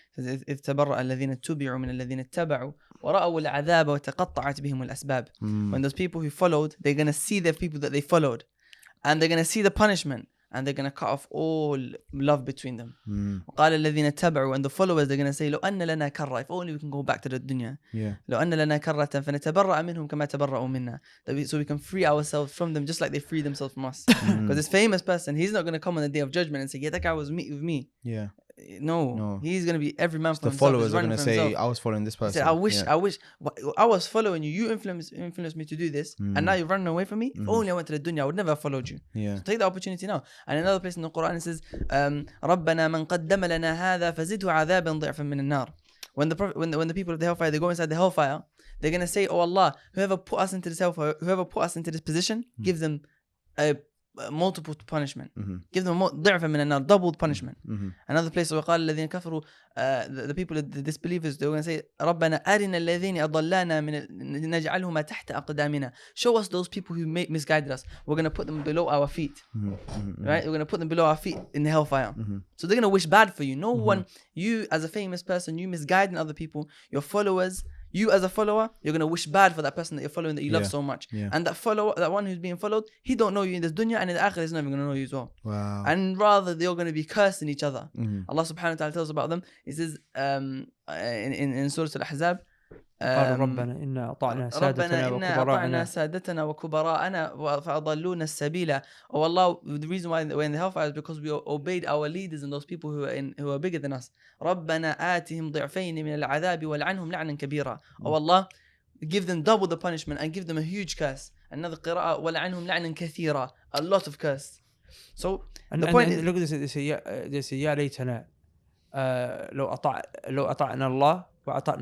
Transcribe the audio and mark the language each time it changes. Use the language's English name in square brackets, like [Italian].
[English] It says, [Arabic] إِذْ تَبَرَّأَ الَّذِينَ اتُّبِعُوا مِنَ الَّذِينَ اتَّبَعُوا وَرَأَوُا الْعَذَابَ وَتَقَطَّعَتْ بِهِمُ الْأَسْبَابِ. [English] When those people who followed, they're going to see the people that they followed, and they're going to see the punishment, and they're going to cut off all love between them. [Arabic] وقال الذين اتبعوا, [English] and the followers, they're going to say, [Arabic] لو أن لنا كرة, [English] if only we can go back to the dunya. [Arabic] لو أن لنا كرة فنتبرأ منهم كما تبرأوا منا. [English] So we can free ourselves from them just like they free themselves from us. Because this famous person, he's not going to come on the day of judgment and say, yeah, that guy was with me. Yeah. No, he's going to be every man for The himself. followers are going to say, I was following this person. He said, I wish I was following you. You influenced me to do this, and now you're running away from me. If only I went to the dunya, I would never have followed you. So take the opportunity now. And another place in the Quran it says, [Arabic] رَبَّنَا مَنْ قَدَّمَ لَنَا هَذَا فَزِدْهُ عَذَابًا ضِعْفًا مِنَ النَّارِ. [English] When the people of the hellfire, they go inside the hellfire, they're going to say, oh Allah, whoever put us into this hellfire, whoever put us into this position, give them a multiple punishment. Give them [Arabic] ضعفا من النار, [English] doubled punishment. Another place, [Arabic] وقال الذين كفروا, [English] the people, the disbelievers, they're going to say, [Arabic] ربنا أرنا الذين أضلانا من نجعلهما تحت أقدامنا. [English] Show us those people who misguided us. We're going to put them below our feet. Right? We're going to put them below our feet in the hellfire. So they're going to wish bad for you. No one, you as a famous person, you misguiding other people, your followers, you as a follower, you're going to wish bad for that person that you're following, that you love so much. And that one who's being followed, he don't know you in this dunya, and in the akhirah he's not even going to know you as well. Wow. And rather, they're going to be cursing each other. Allah subhanahu wa ta'ala tells about them. He says in Surah Al-Ahzab, [Arabic] قالوا ربنا إنا أطعنا سادتنا وكبراءنا فأضلونا السبيل. [English] Oh Allah, the reason why we're in the hellfire is because we obeyed our leaders and those people who are bigger than us. [Arabic] ربنا آتهم ضعفين من العذاب ولعنهم لعنا كبيرا. [English] Oh Allah, give them double the punishment and give them a huge curse. Another [Arabic] قراءة ولعنهم لعنا كثيرا, [English] a lot of curse. So and, the and, point and is, look at this. They say [Arabic] يا ليتنا لو أطعنا الله وأطعنا